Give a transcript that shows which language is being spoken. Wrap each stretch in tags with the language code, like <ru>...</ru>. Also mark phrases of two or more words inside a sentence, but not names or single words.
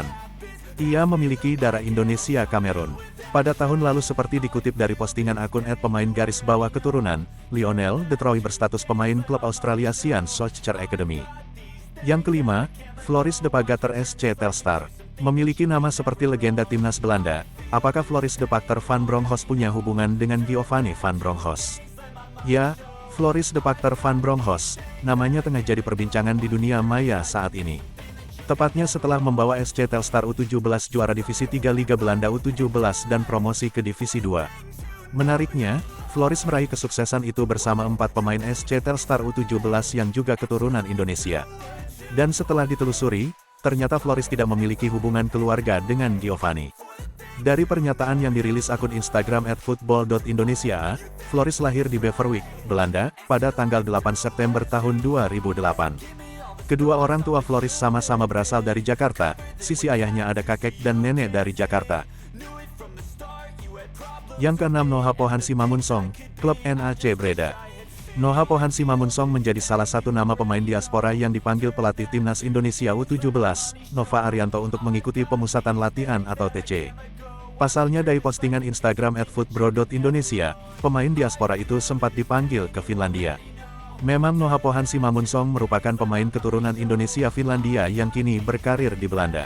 <id>Ia memiliki darah Indonesia Kamerun. Pada tahun lalu seperti dikutip dari postingan akun @pemain_keturunan, Lionel De Troy berstatus pemain klub Australia Sian Soccer Academy. Yang kelima, Floris de Pagater SC Telstar. Memiliki nama seperti legenda timnas Belanda, apakah Floris de Pagater van Bronckhorst punya hubungan dengan Giovanni van Bronckhorst? Ya, Floris de Pagater van Bronckhorst, namanya tengah jadi perbincangan di dunia maya saat ini. Tepatnya setelah membawa SC Telstar U17 juara Divisi 3 Liga Belanda U17 dan promosi ke Divisi 2. Menariknya, Floris meraih kesuksesan itu bersama 4 pemain SC Telstar U17 yang juga keturunan Indonesia. Dan setelah ditelusuri, ternyata Floris tidak memiliki hubungan keluarga dengan Giovanni. Dari pernyataan yang dirilis akun Instagram @football.indonesia, Floris lahir di Beverwijk, Belanda, pada tanggal 8 September tahun 2008. Kedua orang tua Floris sama-sama berasal dari Jakarta, sisi ayahnya ada kakek dan nenek dari Jakarta. Yang keenam, Noha Pohan Simamunsong, klub NAC Breda. Noha Pohan Simamunsong menjadi salah satu nama pemain diaspora yang dipanggil pelatih Timnas Indonesia U17, Nova Arianto untuk mengikuti pemusatan latihan atau TC. Pasalnya dari postingan Instagram @footbro.indonesia, pemain diaspora itu sempat dipanggil ke Finlandia. Memang Noha Pohan Simamunsong merupakan pemain keturunan Indonesia-Finlandia yang kini berkarir di Belanda.</id>